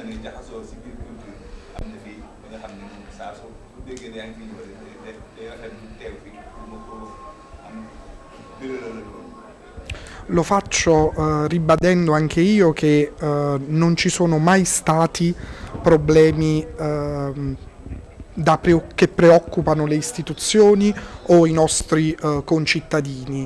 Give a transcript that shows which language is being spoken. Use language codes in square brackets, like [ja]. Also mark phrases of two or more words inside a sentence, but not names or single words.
[wo] ne jaxasoo si biir culture am na fii ba nga xam ne moom saa su déggee ne yaa ngi fi ñëw day rafet lu teew fii pour ma ko am birala la loolu. [it] Lo faccio ribadendo anche io che non ci sono mai stati problemi che preoccupano le istituzioni o i nostri concittadini.